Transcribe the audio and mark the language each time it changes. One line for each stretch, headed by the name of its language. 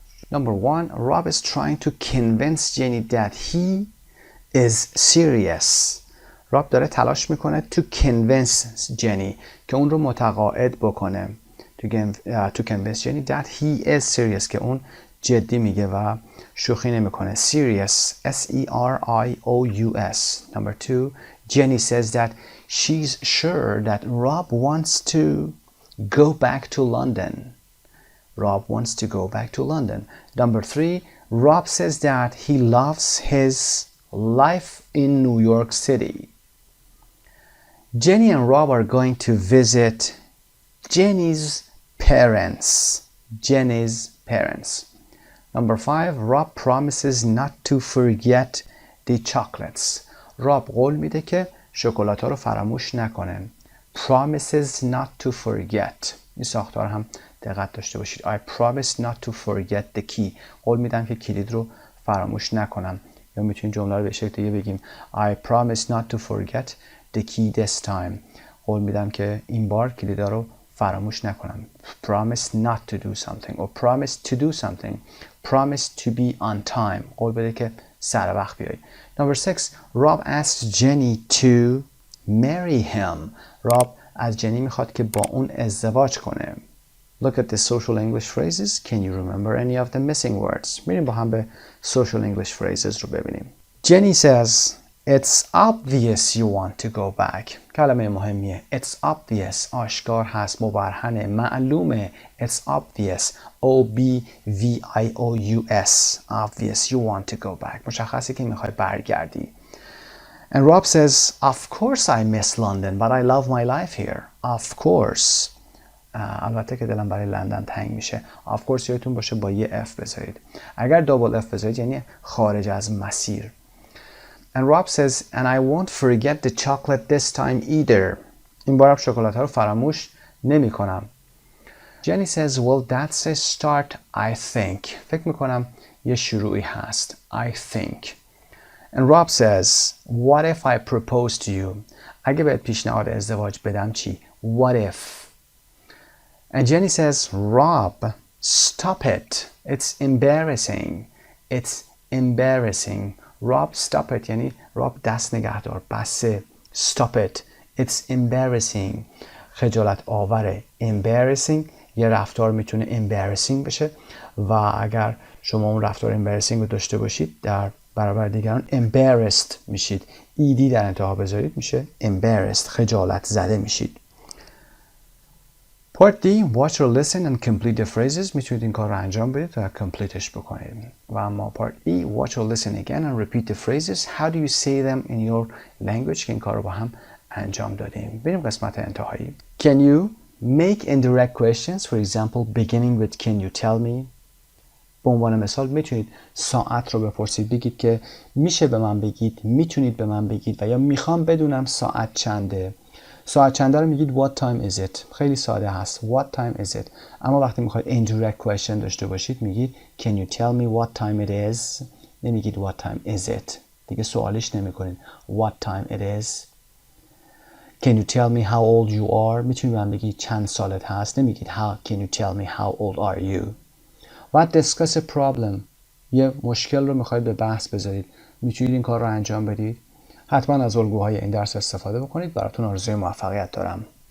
English: Number 1, Rob is trying to convince Jenny that he is serious.
Persian: راب داره تلاش میکنه
English: to convince Jenny
Persian: که اون رو متقاعد بکنه.
English: To convince Jenny that he is serious
Persian: که اون جدی میگه و شوخی نمیکنه.
English: Serious, S-E-R-I-O-U-S. Number 2, Jenny says that she's sure that Rob wants to go back to London. Rob wants to go back to London. Number 3, Rob says that he loves his life in New York City. Jenny and Rob are going to visit Jenny's parents. Jenny's parents. Number 5, Rob promises not to forget the chocolates.
Persian: Rob قول میده که شکلات ها رو فراموش نکنه.
English: Promises not to forget.
Persian: این ساختار هم دقت داشته باشید.
English: I promise not to forget the key.
Persian: قول میدم که کلید رو فراموش نکنم. یا میتونیم جمله رو به شکل دیگه بگیم
English: I promise not to forget the key this time.
Persian: قول میدم که این بار کلیدا رو فراموش نکنم.
English: Promise not to do something or promise to do something. Promise to be on time.
Persian: قول بده که سر وقت بیای.
English: Number 6, Rob asks Jenny to marry him.
Persian: Rob از جنی میخواد که با اون ازدواج کنه.
English: Look at the social English phrases. Can you remember any of the missing words?
Persian: میریم با هم به
English: social English phrases
Persian: رو ببینیم.
English: Jenny says, It's obvious you want to go back.
Persian: کلمه مهمیه.
English: It's obvious.
Persian: آشکار هست. مبرهنه. معلومه. It's obvious.
English: O-B-V-I-O-U-S. Obvious you want to go back.
Persian: مشخصی که میخوای برگردی.
English: And Rob says, Of course I miss London, but I love my life here. Of course.
Persian: البته که دلم برای لندن تنگ میشه.
English: Of course
Persian: یادتون باشه با یه F بذارید. اگر دابل F بذارید یعنی خارج از مسیر.
English: And Rob says, and I won't forget the chocolate this time either.
Persian: این بارم شکلات ها رو فراموش نمی کنم.
English: Jenny says, well, that's a start, I think.
Persian: فکر میکنم یه شروعی هست.
English: I think. And Rob says, what if I propose to you?
Persian: اگه بهت پیشنهاد ازدواج بدم چی؟
English: What if? And Jenny says, Rob, stop it. It's embarrassing. It's embarrassing. Rob, stop it.
Persian: یعنی Rob دست نگه دار. بسه.
English: Stop it. It's embarrassing.
Persian: خجالت آوره. Embarrassing. یه رفتار میتونه embarrassing بشه و اگر شما اون رفتار embarrassing رو داشته باشید در برابر دیگران embarrassed میشید. ایدی در انتها بذارید میشه embarrassed. خجالت زده میشید.
English: Part D, watch or listen and complete the phrases.
Persian: میتونید این کار رو انجام بدید و کمپلیتش بکنید. و اما
English: Part E, watch or listen again and repeat the phrases. How do you say them in your language?
Persian: که این کار رو با هم انجام دادیم. بریم قسمت انتهایی.
English: Can you make indirect questions? For example, beginning with can you tell me?
Persian: به عنوان مثال میتونید ساعت رو بپرسید. بگید که میشه به من بگید، میتونید به من بگید و یا میخوام بدونم ساعت چنده. ساعت چنده رو میگید
English: what time is it.
Persian: خیلی ساده هست.
English: What time is it.
Persian: اما وقتی میخواید indirect question داشته باشید میگید
English: can you tell me what time it is.
Persian: نمیگید
English: what time is it.
Persian: دیگه سوالش نمیکنید.
English: What time it is. Can you tell me how old you are.
Persian: میتونید من بگید چند سالت هست. نمیگید
English: can you tell me how old are you. What discuss a problem.
Persian: یه مشکل رو میخواید به بحث بذارید. میتونید این کار رو انجام بدید. حتما از الگوهای این درس استفاده بکنید. براتون آرزوی موفقیت دارم.